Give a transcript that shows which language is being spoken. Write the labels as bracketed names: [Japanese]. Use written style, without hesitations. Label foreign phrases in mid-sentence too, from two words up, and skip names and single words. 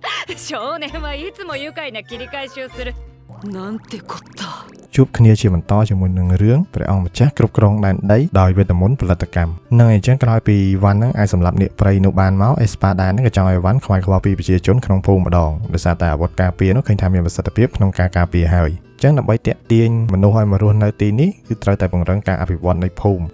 [Japanese] 少年はいつも愉快な切り返しをするなんてこった [Khmer] ជួបគ្នាជាបន្តជាមួយនឹងរឿងព្រះអង្គម្ចាស់គ្រប់គ្រងដែនដីដោយវេទមន្តផលិតកម្មនឹងអញ្ចឹងក្រោយពីវ៉ាន់នឹងអាចសម្លាប់នាគព្រៃនោះបានមកអេស្ប៉ាដានឹងក៏ចង់ឲ្យវ៉ាន់ខ្វាយខ្វល់ពីប្រជាជនក្នុងភូមិម្ដងដោយសារតែ អាវុធការពារនោះឃើញថាមានប្រសិទ្ធភាពក្នុងការការពារហើយចឹងដើម្បីតាក់ទាញមនុស្សឲ្យមករស់នៅទីនេះគឺត្រូវតែពង្រឹងការអភិវឌ្ឍនៃភូមិ